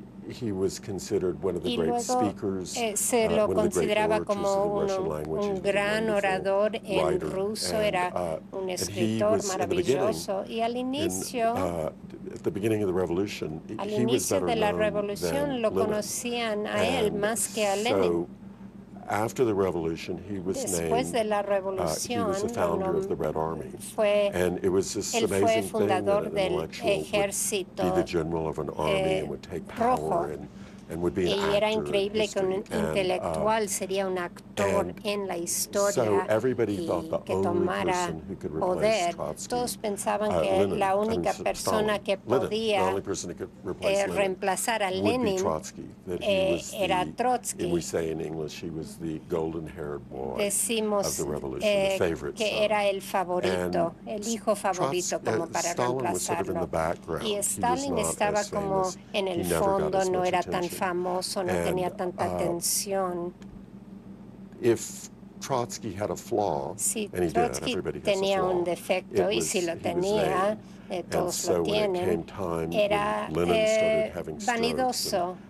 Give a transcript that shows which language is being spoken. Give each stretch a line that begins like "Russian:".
English: He was considered one of the great speakers.
Spanish: Se lo consideraba como un gran orador en ruso. Era un escritor maravilloso. Y al inicio, de la revolución, lo conocían a él más que a Lenin.
English: After the revolution, he was the founder of the Red Army. And it was this amazing thing that an intellectual would be the general of an army and would take power and would be an actor in history. So everybody thought the only person who could replace Trotsky, that he was Trotsky. We say in English, he was the golden-haired boy of the revolution, the favorite son.
Spanish: Era el favorito, el hijo favorito, como para reemplazarlo.
English: Stalin was sort of in the background.
Spanish: Y Stalin estaba como en el fondo, no era tan famoso, no tenía tanta atención.
English: If Trotsky had a flaw, and he did,
Spanish: Trotsky tenía un defecto, y si lo tenía, todos lo tienen, era vanidoso.